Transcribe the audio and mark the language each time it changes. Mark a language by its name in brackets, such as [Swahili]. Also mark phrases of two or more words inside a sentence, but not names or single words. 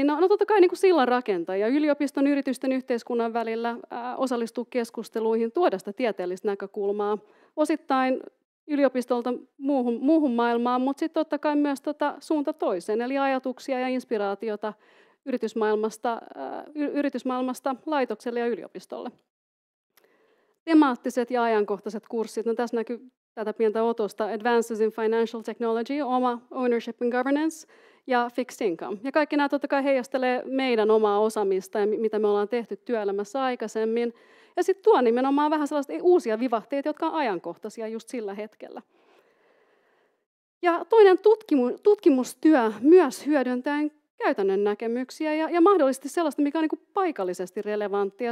[Finnish] No totta kai niin kuin sillanrakentajia, yliopiston, yritysten, yhteiskunnan välillä osallistua keskusteluihin, tuoda sitä tieteellistä näkökulmaa, osittain yliopistolta muuhun maailmaan, mutta sitten totta kai myös suunta toiseen, eli ajatuksia ja inspiraatiota yritysmaailmasta laitokselle ja yliopistolle. Temaattiset ja ajankohtaiset kurssit, no tässä näkyy tätä pientä otosta, Advances in Financial Technology, oma Ownership and Governance ja Fixed Income. Ja kaikki nämä totta kai heijastelee meidän omaa osaamista ja mitä me ollaan tehty työelämässä aikaisemmin. Ja sitten tuo nimenomaan vähän sellaisia uusia vivahteita, jotka on ajankohtaisia just sillä hetkellä. Ja toinen tutkimustyö myös hyödyntäen käytännön näkemyksiä ja mahdollisesti sellaista, mikä on niin kuin paikallisesti relevanttia.